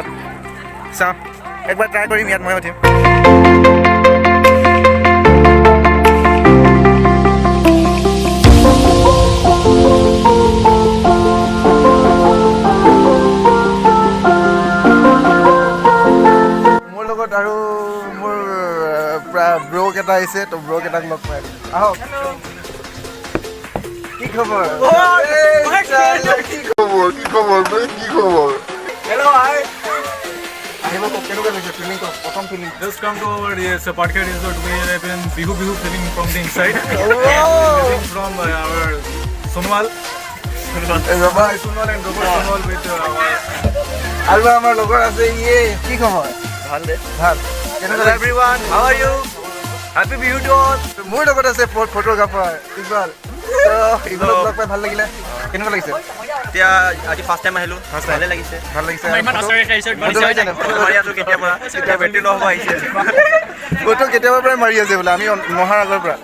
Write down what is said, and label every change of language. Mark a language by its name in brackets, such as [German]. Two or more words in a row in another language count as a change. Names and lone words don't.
[Assamese] চাওঁ একবাৰ ট্ৰাই কৰিম, ইয়াত মই উঠিম। মোৰ লগত আৰু মোৰ ব্ৰক এটা আহিছে, তো ব্ৰক এটাক লগ পাই আহক। কি খবৰ? [English] Hello, hi. [Assamese] আহিব কওক কেনেকুৱা লাগিছে ফিলিং কওক, প্ৰথম ফিলিং। [English] Just come to our Patkar Resort. We have been bihu feeling from the inside. Feeling from our Sonwal. [Assamese] ৰবা [English] Sonwal and Robert Sonwal with our. [Assamese] আৰু আমাৰ লগৰ আছে ইয়ে। কি খবৰ? ভাল কেনেকুৱা [English] Hello everyone. How are you? Happy bihu to all. [Assamese] মোৰ লগত আছে ফটোগ্ৰাফাৰ ইকবাল। ইকবালক লগ পাই ভাল লাগিলে। কেনেকুৱা লাগিছে? এতিয়া আজি ফাৰ্ষ্ট টাইম আহিলোঁ, ভালে লাগিছে। ভাল লাগিছে। ফটো কেতিয়াবাৰ পৰাই মাৰি আছে বোলে, আমি নহাৰ আগৰ পৰা।